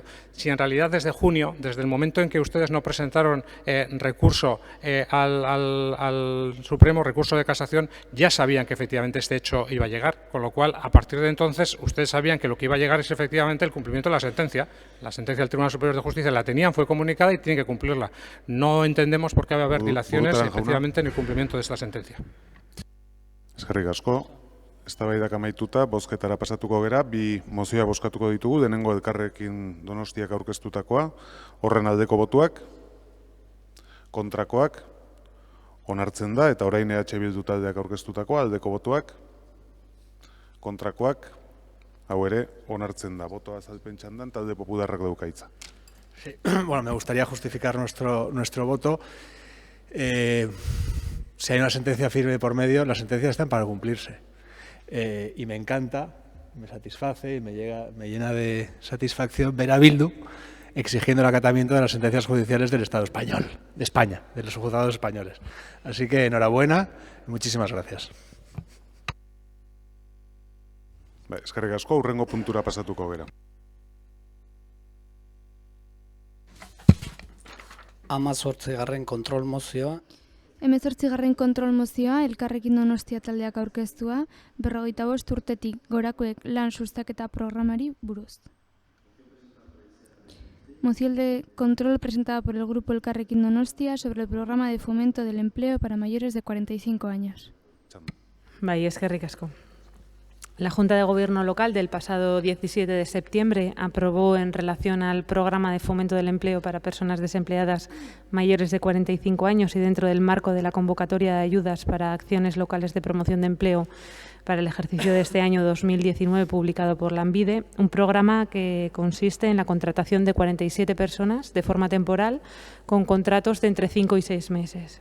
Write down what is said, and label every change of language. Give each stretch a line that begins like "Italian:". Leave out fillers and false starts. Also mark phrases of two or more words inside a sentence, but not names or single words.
Spanish: Si en realidad desde junio, desde el momento en que ustedes no presentaron recurso al Supremo, recurso de casación, ya sabían que efectivamente este hecho iba a llegar, con lo cual, a partir de entonces, ustedes sabían que lo que iba a llegar es efectivamente el cumplimiento de la sentencia. La sentencia del Tribunal Superior de Justicia la tenían, fue comunicada y tienen que cumplirla. No entendemos por qué va a haber dilaciones efectivamente en el cumplimiento de esta sentencia.
Basque: Eskerrik asko. Eztabaidak amaituta, bozketara pasatuko gera, bi mozioa bozkatuko ditugu, denengo Elkarrekin Donostiak aurkeztutakoa, horren aldeko botuak, kontrakoak, onartzen da, eta orain EH Bildu taldeak aurkeztutakoa, aldeko botuak, kontrakoak, hau ere, onartzen da. Botoa azalpen txandan, talde popularrak dauka hitza.
Spanish: Sí. Bueno, me gustaría justificar nuestro voto. Si hay una sentencia firme por medio, las sentencias están para cumplirse. Y me encanta, me satisface y me llena de satisfacción ver a Bildu exigiendo el acatamiento de las sentencias judiciales del Estado español, de España, de los juzgados españoles. Así que enhorabuena y muchísimas gracias.
Basque: Eskerrik asko, hurrengo puntura pasatuko gera. 18. kontrol mozioa. 18. kontrol mozioa, Elkarrekin Donostia taldeak aurkeztua, 45 urtetik gorakoek lan sustaketa programari buruz.
Spanish: Moción de control presentada por el Grupo Elkarrekin Donostia sobre el programa de fomento del empleo para mayores de 45 años.
Basque: Bai, eskerrik asko.
Spanish: La Junta de Gobierno local del pasado 17 de septiembre aprobó, en relación al programa de fomento del empleo para personas desempleadas mayores de 45 años y dentro del marco de la convocatoria de ayudas para acciones locales de promoción de empleo para el ejercicio de este año 2019 publicado por Lanbide, un programa que consiste en la contratación de 47 personas de forma temporal con contratos de entre 5 y 6 meses.